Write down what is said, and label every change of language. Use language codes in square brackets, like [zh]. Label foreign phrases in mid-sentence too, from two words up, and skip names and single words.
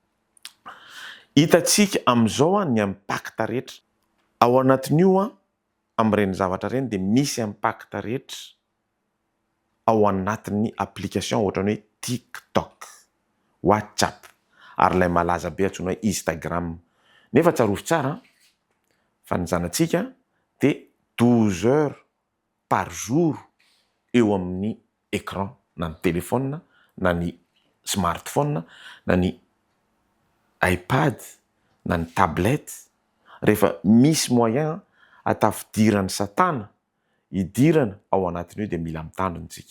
[mg] Hitantsika amin'izao ny impact rehetra ao anatin'io amin'ireny zavatra ireny dia misy impact rehetra ao anatin'ny application ohatrany hoe TikTok, WhatsApp, ary ilay malaza be antsoina hoe Instagram. Nefa tsarovy tsara fa ny zanatsika dia [fr] 12 heures par jour [mg] eo amin'ny écran, na ny téléphone, na ny smartphone, na ny iPad, na ny tablette. Rehefa misy moyen atafidirany satana hidirana ao anatin'io dia mila mitandrina tsika.